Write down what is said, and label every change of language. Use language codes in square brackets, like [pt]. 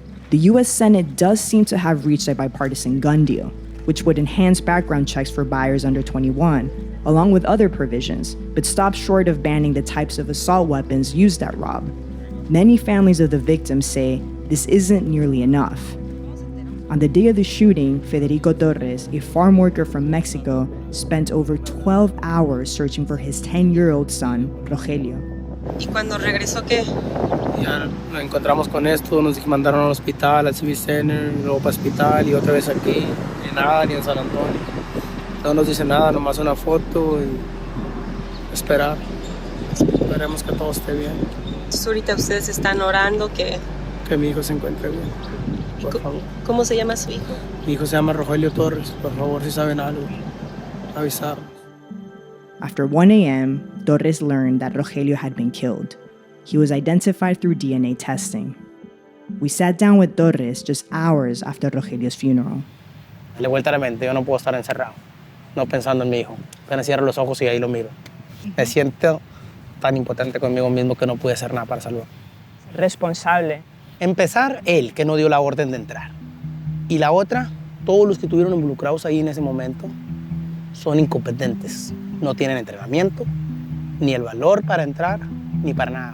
[en] The US Senate does seem to have reached a bipartisan gun deal, which would enhance background checks for buyers under 21, along with other provisions, but stops short of banning the types of assault weapons used at Robb. Many families of the victims say this isn't nearly enough. On the day of the shooting, Federico Torres, a farm worker from Mexico, spent over 12 hours searching for his 10-year-old son, Rogelio. [es] ¿Y cuando regresó qué? Ya nos encontramos con esto, nos mandaron al hospital, al Civic Center, luego para el hospital y otra vez aquí, ni nada, ni en San Antonio. No nos dice nada, nomás una foto y esperar. Esperemos que todo esté bien. Entonces ahorita ustedes están orando que mi hijo se encuentre bien, por favor. ¿Cómo se llama su hijo? Mi hijo se llama Rogelio Torres, por favor, si saben algo, avisarnos. [en] After 1 a.m., Torres learned that Rogelio had been killed. He was identified through DNA testing. We sat down with Torres just hours after Rogelio's funeral. [es] Dale vuelta a la mente, yo no puedo estar encerrado, no pensando en mi hijo. Apenas cierro los ojos y ahí lo miro. Me siento tan impotente conmigo mismo que no pude hacer nada para salvarlo. Responsable. Empezar, él, que no dio la orden de entrar. Y la otra, todos los que estuvieron involucrados ahí en ese momento son incompetentes. No tienen entrenamiento, ni el valor para entrar, ni para nada.